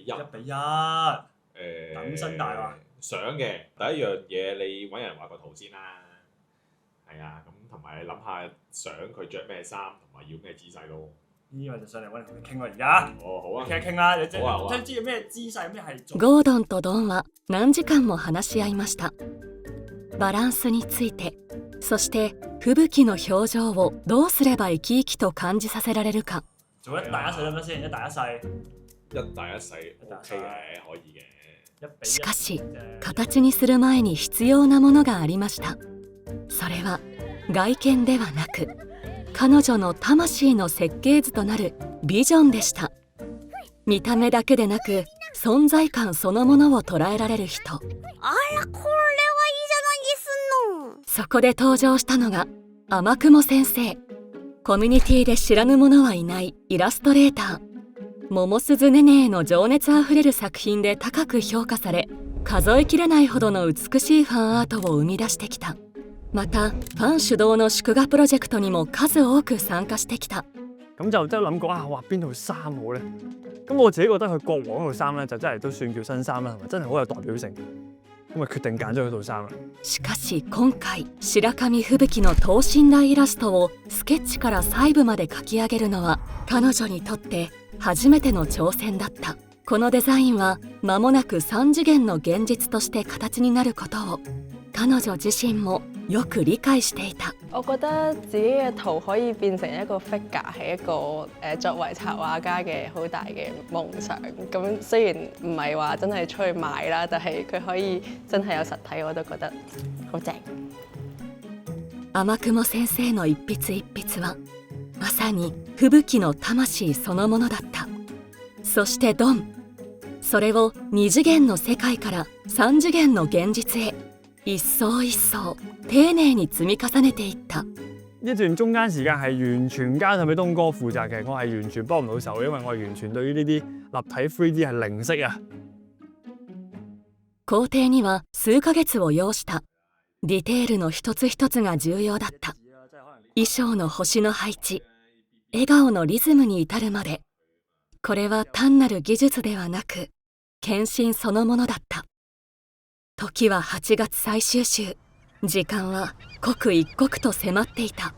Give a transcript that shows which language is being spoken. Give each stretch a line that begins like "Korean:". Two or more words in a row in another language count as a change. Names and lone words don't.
Cantonese: 1:1，等身大話。相嘅第一樣嘢，你揾人畫個圖先啦。係啊，咁同埋你諗下想佢着咩衫，同埋要咩姿勢咯。呢個就上嚟揾你同你傾喎，而家。哦，好啊。傾一傾啦，你好啊。知咩姿勢咩係做。
Japanese: ゴードンとドンは何時間も話し合いました。バランスについて、そして吹雪の表情をどうすれば生き生きと感じさせられるか。
Cantonese: 做一大一細得唔得先？一大一細。一大一細 OK 嘅，可以嘅。
Japanese: しかし形にする前に必要なものがありました。それは外見ではなく、彼女の魂の設計図となるビジョンでした。見た目だけでなく存在感そのものを捉えられる人。あらこれはいいじゃないですの。そこで登場したのが天雲先生。コミュニティで知らぬ者はいないイラストレーター。桃鈴ねねへの情熱あふれる作品で高く評価され、数えきれないほどの美しいファンアートを生み出してきた。またファン主導の祝賀プロジェクトにも數多く參加してきた。
Cantonese: 咁就真係諗過啊，畫邊套衫好咧？咁我自己覺得佢國王嗰套衫咧，就真係都算叫新衫啦，同埋真係好有代表性。咁啊決定揀咗嗰套衫啦。
Japanese: しかし今回、白神吹雪の等身大イラストをスケッチから細部まで描き上げるのは彼女にとって初めての挑戦だった。このデザインは間もなく3次元の現実として形になることを彼女自身もよく理解していた。
Cantonese: 我覺得自己嘅圖可以變成一個 figure 係一個作為插畫家嘅好大嘅夢想。咁雖然唔係話真係出去賣啦，但係佢可以真係有實體，我都覺得好正。
Japanese: 天雲先生の一筆一筆はまさに吹雪の魂そのものだった。そしてドン、それを2次元の世界から3次元の現実へ一層一層丁寧に積み重ねていった。
Cantonese: 呢段中間時間係完全交曬俾東哥負責嘅，我係完全幫唔到手，因為我係完全對於呢啲立體 3D 係零識啊。
Japanese: 工程には数ヶ月を要した。ディテールの一つ一つが重要だった。衣装の星の配置、笑顔のリズムに至るまで、これは単なる技術ではなく献身そのものだった。時は8月最終週、時間は刻一刻と迫っていた。